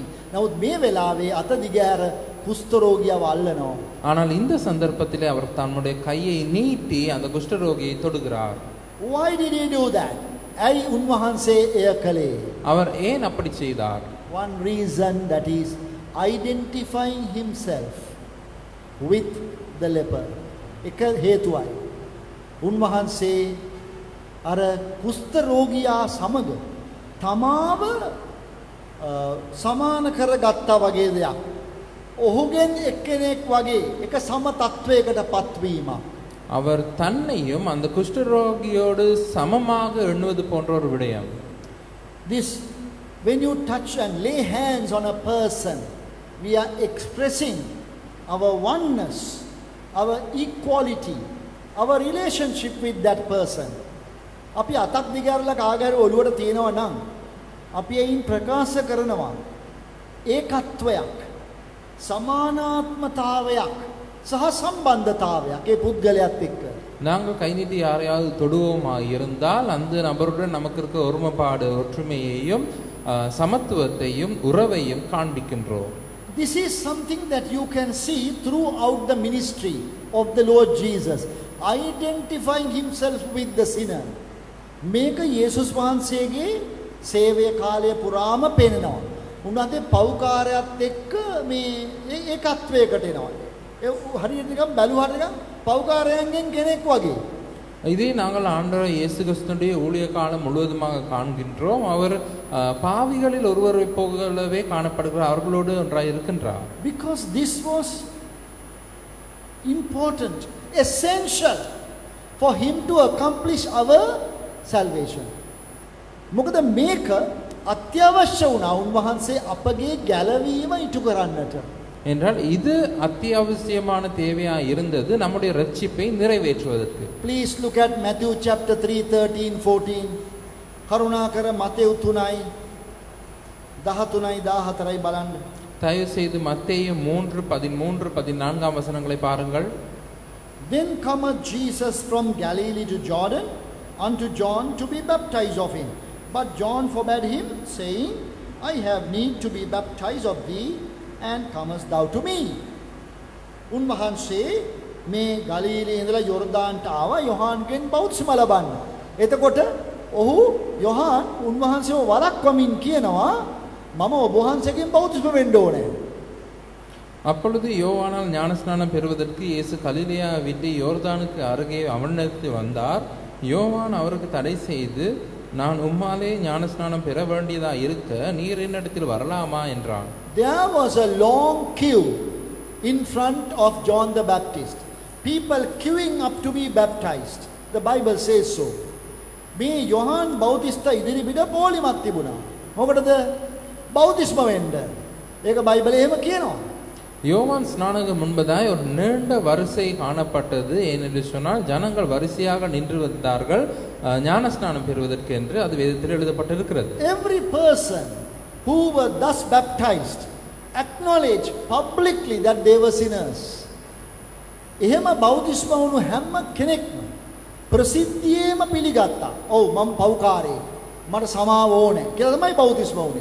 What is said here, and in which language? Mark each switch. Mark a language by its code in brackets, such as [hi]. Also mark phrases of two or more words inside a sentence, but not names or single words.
[si] නමුත් මේ වෙලාවේ අත දිගෑර කුෂ්ඨ රෝගියව අල්ලනවා. [ta] ஆனால் இந்த சந்தர்ப்பத்திலே அவர் தன்னுடைய கையை நீட்டி அந்த குஷ்டரோகியை தொடுகிறார். [en] Why did he do that? [si] ඇයි උන්වහන්සේ එය කළේ? [ta] அவர் ஏன் அப்படி செய்தார்? [en] One reason, that is identifying himself with the leper. [si] එක හේතුවයි. උන්වහන්සේ අර කුෂ්ඨ රෝගියා සමග තමාව සමාන කරගත්තා වගේ දෙයක්. ඔහුගෙන් එක්කෙනෙක් වගේ එක සම තත්වයකට පත්වීමක්. [ta] அவர் தன்னையும் அந்த குஷ்டரோகியோடு சமமாக எண்ணுவது போன்ற ஒரு விடயம். [en] This, when you touch and lay hands on a person, we are expressing our oneness, our equality, our relationship with that person. [si] අපි අතක් දිගාරලා කාගෑර ඔළුවට තියනවා නම් අපි එයින් ප්‍රකාශ කරනවා ඒකත්වයක්, සමානාත්මතාවයක් සහ සම්බන්ධතාවයක් ඒ පුද්ගලයාත් එක්ක. [ta] நாங்கள் கை நீட்டி யாரையாவது தொடுவோமா இருந்தால் அந்த நபருடன் நமக்கு இருக்க ஒருமைப்பாடு, ஒற்றுமையையும் சமத்துவத்தையும் உறவையும் காண்பிக்கின்றோம். [en] This is something that you can see throughout the ministry of the Lord Jesus, identifying himself with the sinner. [si] මේක යේසුස් වහන්සේගේ සේවය කාලය පුරාම පෙනෙනවා. උන්වහන්සේ පව්කාරයත් එක්ක මේ ඒකත්වයකට එනවා. ඒ හරියට නිකන් බැලුවාට නිකන් පව්කාරයන්ගෙන් කෙනෙක් වගේ. [ta] இதை நாங்கள் ஆண்டவர் இயேசு கிறிஸ்துவினுடைய ஊழிய காலம் முழுவதுமாக காண்கின்றோம். அவர் பாவிகளில் ஒருவரை போலவே காணப்படுகிறார், அவர்களோடு ஒன்றாய் இருக்கின்றார். [en] Because this was important, essential for him to accomplish our salvation. [si] මොකද මේක අත්‍යවශ්‍ය වුණා උන්වහන්සේ අපගේ ගැලවීම ඉටු කරන්නට. [ta] என்றால் இது அத்தியாவசியமான தேவையா இருந்தது நம்முடைய ரட்சிப்பை நிறைவேற்றுவதற்கு. [en] Please look at Matthew chapter 3:13-14. [si] කරුණාකර මතෙව් 3යි 13යි 14යි බලන්න. [ta] தயவு செய்து மத்தேயு 3:13-14 வசனங்களை பாருங்கள். [en] Then cometh Jesus from Galilee to Jordan unto John to be baptized of him. But John forbade him, saying, I have need to be baptized of thee, and comest thou to me. [si] උන්වහන්සේ මේ ගලීලේ ඉඳලා යොර්දාන්ට ආවා යොහාන්ගෙන් බෞද්ධත්වය ලබන්න. එතකොට ඔහු යොහාන් උන්වහන්සේව වළක්වමින් කියනවා මම ඔබ වහන්සේගෙන් බෞද්ධත්වය වෙන්න ඕනේ. [ta] அப்பொழுது யோவானால் ஞானஸ்நானம் பெறுவதற்கு இயேசு கலிலேயா விட்டு யோர்தானுக்கு அருகே அவனிடத்தில் வந்தார். யோவான் அவருக்கு தடை செய்து, நான் உம்மாலே ஞானஸ்நானம் பெற வேண்டியதா இருக்க நீர் என்னிடத்தில் வரலாமா என்றான். [en] There was a long queue in front of John the Baptist. People queuing up to be baptized. The Bible says so. [si] මේ යොහාන් බෞතිස්ත ඉදිරි පිට පොලිමක් තිබුණා. මොකටද? බෞතිස්ම වෙන්න. ඒක බයිබලයේ එහෙම කියනවා. [ta] யோவான் ஸ்நானக முன்பதாய் ஒரு நீண்ட வரிசை காணப்பட்டது. ஏனென்று சொன்னால் ஜனங்கள் வரிசையாக நின்று வந்தார்கள் ஞானஸ்நானம் பெறுவதற்கு என்று அது வேதத்தில் எழுதப்பட்டிருக்கிறது. [en] Every person who were thus baptized acknowledged publicly that they were sinners. [si] එහෙම බෞතිස්ම වුණු හැම කෙනෙක්ම ප්‍රසිද්ධියේම පිළිගත්තා. ඔව් මම පව්කාරයෙක්. මට සමාව ඕනේ කියලා තමයි බෞතිස්ම වුනේ.